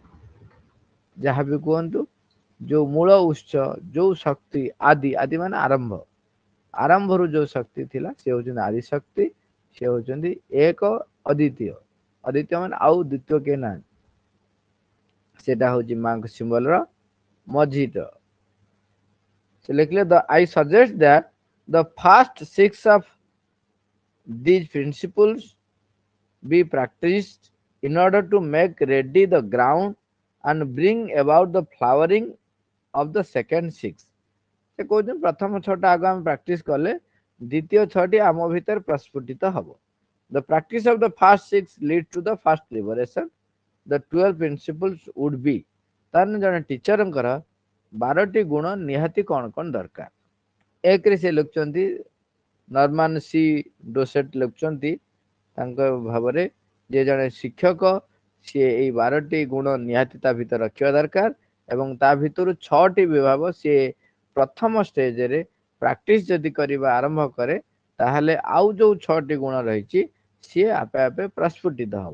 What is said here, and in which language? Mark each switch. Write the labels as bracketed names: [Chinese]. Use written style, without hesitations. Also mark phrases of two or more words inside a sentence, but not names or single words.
[Odia] ଯାହା ବି କୁହନ୍ତୁ, ଯୋଉ ମୂଳ ଉତ୍ସ, ଯୋଉ ଶକ୍ତି ଆଦି, ଆଦି ମାନେ ଆରମ୍ଭ, ଆରମ୍ଭରୁ ଯୋଉ ଶକ୍ତି ଥିଲା ସେ ହଉଛନ୍ତି ଆଦି ଶକ୍ତି, ସେ ହଉଛନ୍ତି ଏକ ଅଦ୍ୱିତୀୟ। ଅଦ୍ୱିତୀୟ ମାନେ ଆଉ ଦ୍ୱିତୀୟ କେହି ନାହାନ୍ତି। ସେଟା ହଉଛି ମାଙ୍କ ସିମ୍ବଲ ର ମଝିଟା। ସେ ଲେଖିଲେ [English] the I suggest that the first 6 of these principles be practiced in order to make ready the ground and bring about the flowering of the second 6. [Odia] ସେ କହୁଛନ୍ତି ପ୍ରଥମ 6ଟା ଆଗ ଆମେ ପ୍ରାକ୍ଟିସ କଲେ ଦ୍ୱିତୀୟ 6ଟି ଆମ ଭିତରେ ପ୍ରସ୍ଫୁଟିତ ହବ। [English] The practice of the first 6 leads to the first liberation. The 12 principles would be, [Odia] ତାହେଲେ ଜଣେ ଟିଚରଙ୍କର 12ଟି ଗୁଣ ନିହାତି କଣ କଣ ଦରକାର? ଏକରେ ସେ ଲେଖୁଛନ୍ତି, ନର୍ମାନ ସି ଡୋସେଟ ଲେଖୁଛନ୍ତି ତାଙ୍କ ଭାବରେ, ଯେ ଜଣେ ଶିକ୍ଷକ ସିଏ ଏଇ 12ଟି ଗୁଣ ନିହାତି ତା ଭିତରେ ରଖିବା ଦରକାର ଏବଂ ତା ଭିତରୁ 6ଟି ବିଭାଗ ସିଏ ପ୍ରଥମ ଷ୍ଟେଜରେ ପ୍ରାକ୍ଟିସ ଯଦି କରିବା ଆରମ୍ଭ କରେ ତାହେଲେ ଆଉ ଯୋଉ 6ଟି ଗୁଣ ରହିଛି ସିଏ ଆପେ ଆପେ ପ୍ରସ୍ଫୁଟିତ ହବ।